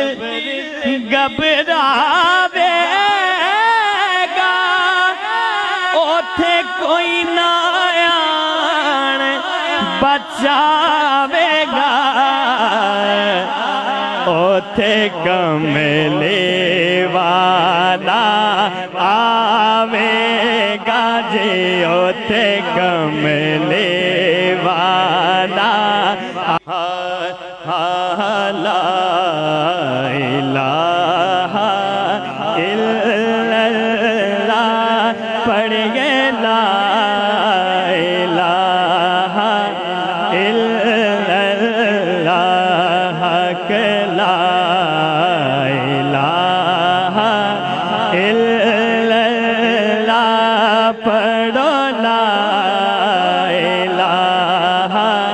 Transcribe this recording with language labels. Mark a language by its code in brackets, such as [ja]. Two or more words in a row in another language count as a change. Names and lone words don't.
[pa] گھبراویگا اوتھے کوئی نہ آن بچاویگا اوتھے کملے والا آویگا جی اوتھے کملے والا आवेगा जी ओथे कमले वाला [ar] لا إله إلا الله पढ़िए لا إله إلا الله کے لا إله إلا الله पढ़ो لا إله